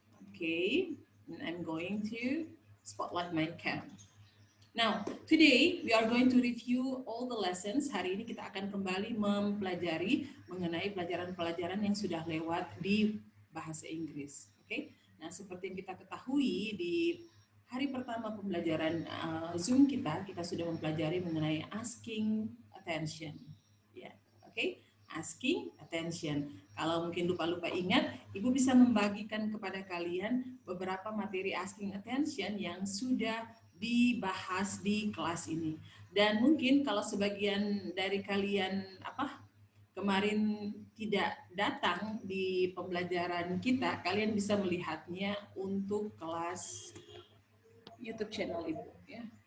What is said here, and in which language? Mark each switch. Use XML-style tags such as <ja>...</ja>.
<en>Okay, and I'm going to spotlight my cam. Now, today we are going to review all the lessons.</en> <id>Hari ini kita akan kembali mempelajari mengenai pelajaran-pelajaran yang sudah lewat di bahasa Inggris. Oke, nah seperti yang kita ketahui di hari pertama pembelajaran Zoom kita sudah mempelajari mengenai asking attention. Ya, oke, asking attention. Kalau mungkin lupa-lupa ingat, Ibu bisa membagikan kepada kalian beberapa materi asking attention yang sudah dibahas di kelas ini. Dan mungkin kalau sebagian dari kalian kemarin tidak datang di pembelajaran kita, kalian bisa melihatnya untuk kelas YouTube channel Ibu ya.</id>